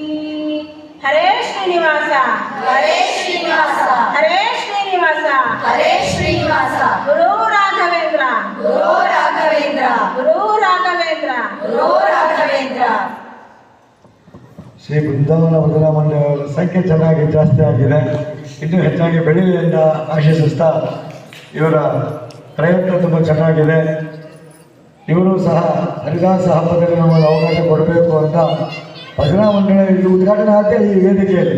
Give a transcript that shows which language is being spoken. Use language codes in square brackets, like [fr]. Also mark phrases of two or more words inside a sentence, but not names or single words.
[sa] हरे श्रीनिवास हरे श्रीनिवास हरे श्रीनिवास हरे श्रीनिवास गुरु राघवेंद्र गुरु राघवेಂದ್ರ गुरु राघवेंद्र ಗುರು ರಾಘವೇಂದ್ರ [kn] ಶ್ರೀ ಬೃಂದಾವನ ಭಜನಾ ಮಂಡಳಿಯವರ ಸಂಖ್ಯೆ ಚೆನ್ನಾಗಿ ಜಾಸ್ತಿ ಆಗಿದೆ. ಇನ್ನೂ ಹೆಚ್ಚಾಗಿ ಬೆಳೀಲಿ ಅಂತ ಆಶಿಸುತ್ತಾ ಇವರ ಪ್ರಯತ್ನ ತುಂಬ ಚೆನ್ನಾಗಿದೆ. ಇವರು ಸಹ ಹರಿದಾಸ ಹಬ್ಬದಲ್ಲಿ ನಮಗೆ ಅವಕಾಶ ಕೊಡಬೇಕು ಅಂತ ಭಜನಾ ಮಂಡಳಿ ಇದು ಉದ್ಘಾಟನೆ ಆದ ಈ ವೇದಿಕೆಯಲ್ಲಿ.